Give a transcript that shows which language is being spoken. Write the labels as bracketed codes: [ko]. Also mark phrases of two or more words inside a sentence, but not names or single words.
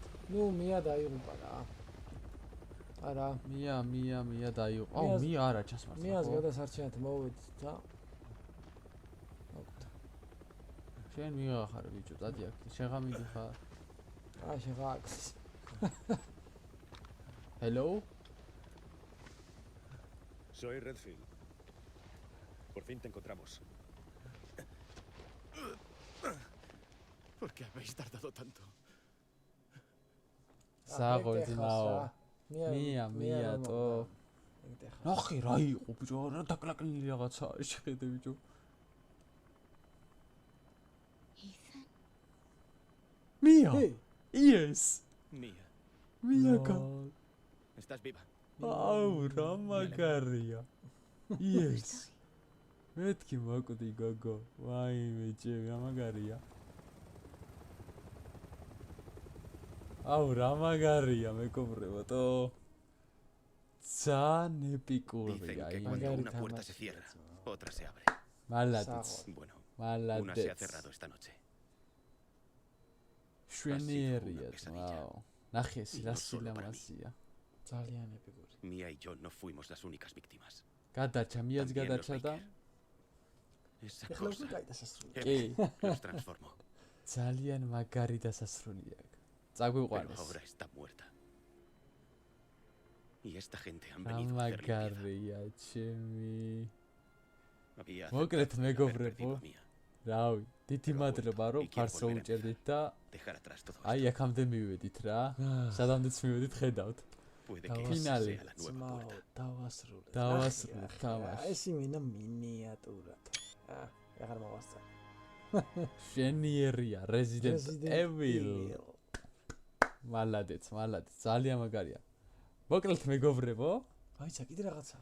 [ka] ნუ მია დაიღუპა რა. არა, მია დაიღო. აუ, მია არა ჩასმართ. მიას გადასარჩენად მოვედი და შენ მიღახარ ბიჭო, დადი აქ. შეღამიდი ხარ. შეღაქვს. [en] Hello? [es] Soy Redfield. Por fin te encontramos. ¿Por qué habéis tardado tanto? [ka] საღო ძმაო. მია თო. ნახე რა იყო ბიჭო, რა დაკლაკნილი რაღაცაა შეხედე ბიჭო. მია. [en] Yes. მია. [es] Estás viva. [ka] აუ, რა მაგარია. Yes. მეთქი მოკვდი გოგო. ვაიმე ჭე, რა მაგარია. აუ, რა მაგარია მეკობრებო. ძალიან ეპიკურია. [es] Dicen que cuando una puerta se cierra, otra se abre. [ka] მალადიც. [es] Bueno, una se ha cerrado esta noche. [ka] შვენიერია, ვაუ. ნახე ეს [es] Y [ka] რა [es] no solo para mí. [ka] სილამაზია. ძალიან ეპიკური. [es] Mía y yo no fuimos las únicas víctimas. [ka] გადარჩა, მიაც [es] También los [ka] გადარჩა და [es] Baker. Esa [ka] ეხლა [es] cosa [ka] უკვე კაი დასასრული. [es] que [ka] კი, [es] los transformó. [ka] ძალიან მაგარი დასასრულია აქ. [es] Pero [ka] წაგვიყვანეს. [es] ahora está muerta. Y esta gente han [ka] რა [es] venido a hacerle piedad. [ka] მაგარია ჩემი. [es] Había [ka] მოკლედ [es] aceptado haber [ka] მეგობრებო, [es] perdido a Mía. [ka] რავი, დიდი მადლობა რომ ფარს უჭერდით და [es] Dejar atrás todo [ka] აი [es] esto. [ka] აქამდე მივედით რა. სადამდეც მივედით ხედავთ. [es] Puede [ka] Davos. [es] que esa [ka] Finale. [es] sea la nueva [ka] ძმაო, [es] puerta. [ka] დავასრულე. დავასრულე ნახე, თამაში. ეს იმენა მინიატურად. აღარ მოვასწარ. შენიერია Resident Evil. მალადეც, ძალიან მაგარია. მოკლედ მეგობრებო, აიცა კიდე რაღაცა.